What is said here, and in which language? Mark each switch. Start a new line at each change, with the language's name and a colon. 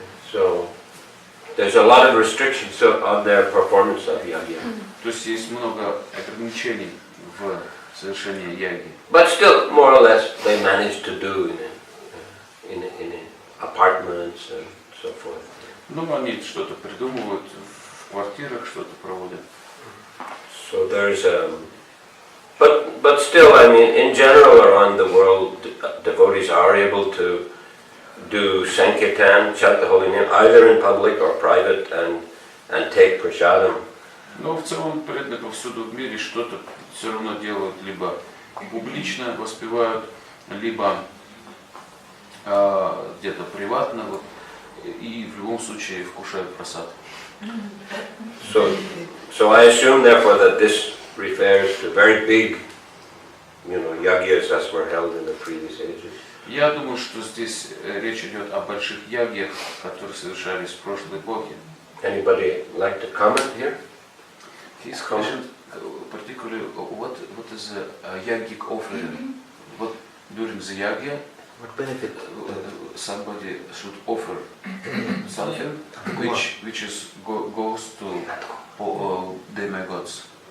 English: So there's a lot of restrictions on their performance of yagya.
Russian: То есть есть много ограничений в совершении яги.
English: But still, more or less, they manage to do in apartments and so forth.
Russian: Ну, они что-то придумывают в квартирах, что-то проводят.
English: So there's but still, I mean, in general around the world, devotees are able to do sankirtan, chant the holy name, either in public or private, and take prasadam.
Russian: Но в целом преданные повсюду в мире что-то все равно делают, либо публично воспевают, либо где-то приватно, вот, и в любом случае вкушают просад.
English: So I assume therefore that this refers to very big, yagyas as were held in the previous ages.
Russian: Я думаю, что здесь речь идет о больших ягьях, которые совершались в прошлой эпохе.
English: Anybody like to comment here? His question, particularly, what is a yagic offering? What during the yagya, What benefit? somebody should offer something which is goes to demigods.